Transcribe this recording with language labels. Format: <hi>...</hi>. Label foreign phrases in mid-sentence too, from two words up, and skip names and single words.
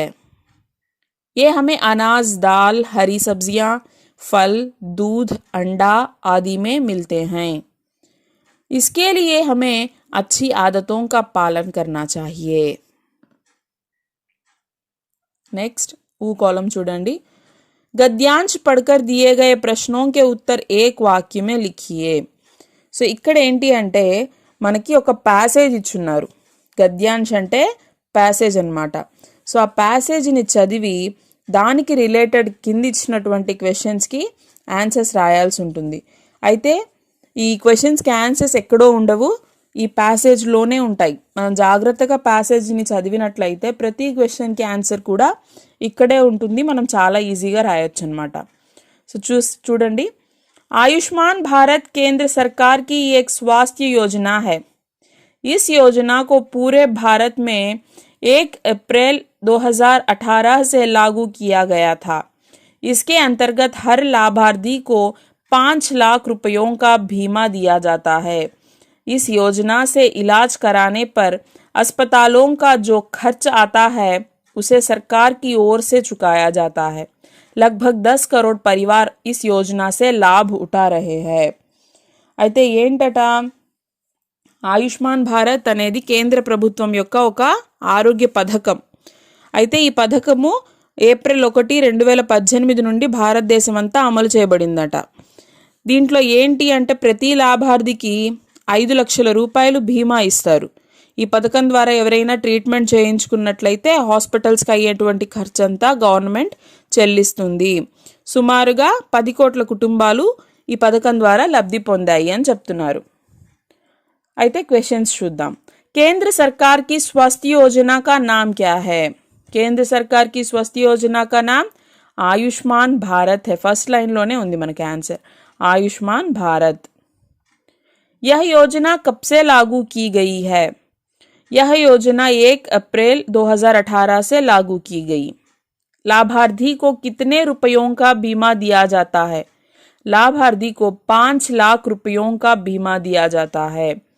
<hi>ये हमें अनाज, दाल, हरी सब्जियां, फल, दूध, अंडा आदि में मिलते हैं। इसके लिए हमें अच्छी आदतों का पालन करना चाहिए। नेक्स्ट, ऊ कॉलम చూడండి, गद्यांश पढ़कर दिए गए प्रश्नों के उत्तर एक वाक्य में लिखिए।</hi> <te>సో ఇక్కడ ఏంటి అంటే మనకి ఒక ప్యాసేజ్ ఇచ్చున్నారు. గద్యాంశ్ అంటే ప్యాసేజ్ అన్నమాట. సో ఆ ప్యాసేజ్ని చదివి దానికి రిలేటెడ్ కింద ఇచ్చినటువంటి</te> <en>questionski answers</en> <te>రాయాల్సి ఉంటుంది. అయితే ఈ</te> <en>questionski answers</en> <te>ఎక్కడో ఉండవు, ఈ ప్యాసేజ్లోనే ఉంటాయి. మనం జాగ్రత్తగా ప్యాసేజ్ని చదివినట్లయితే ప్రతి</te> <en>questionki answer</en> <te>కూడా ఇక్కడే ఉంటుంది, మనం చాలా ఈజీగా రాయొచ్చు అనమాట. సో చూడండి,</te> <hi>आयुष्मान भारत केंद्र सरकार की एक स्वास्थ्य योजना है। इस योजना को पूरे भारत में 1 अप्रैल 2018 से लागू किया गया था। इसके अंतर्गत हर लाभार्थी को 5 लाख रुपयों का बीमा दिया जाता है। इस योजना से इलाज कराने पर अस्पतालों का जो खर्च आता है उसे सरकार की ओर से चुकाया जाता है। लगभग 10 करोड़ परिवार इस योजना से लाभ उठा रहे हैं।</hi> <te>అయితే ఏంటట, ఆయుష్మాన్ భారత్ అనేది కేంద్ర ప్రభుత్వం యొక్క ఒక ఆరోగ్య పథకం. అయితే ఈ పథకము ఏప్రిల్ 1, 2018 నుండి భారతదేశం అంతా అమలు చేయబడిందట. దీంట్లో ఏంటి అంటే ప్రతి లాభార్థికి 5 లక్షల రూపాయలు బీమా ఇస్తారు. ఈ పథకం ద్వారా ఎవరైనా ట్రీట్మెంట్ చేయించుకున్నట్లయితే హాస్పిటల్స్కి అయ్యేటువంటి ఖర్చంతా గవర్నమెంట్ చెల్లిస్తుంది. సుమారుగా 10 కోట్ల కుటుంబాలు ఈ పథకం ద్వారా లబ్ధి పొందాయి అని చెప్తున్నారు. అయితే క్వశ్చన్స్ చూద్దాం.</te> <hi>కేంద్ర सरकार की स्वास्थ्य योजना का नाम क्या है? కేంద్ర सरकार की स्वास्थ्य योजना का नाम आयुष्मान भारत है.</hi> <en>first linelone</en> <te>ఉంది మనకి ఆన్సర్,</te> <hi>आयुष्मान भारत। यह योजना कब से लागू की गई है? यह योजना 1 अप्रैल 2018 से लागू की गई। लाभार्थी को कितने रुपयों का बीमा दिया जाता है? लाभार्थी को 5 लाख रुपयों का बीमा दिया जाता है।</hi>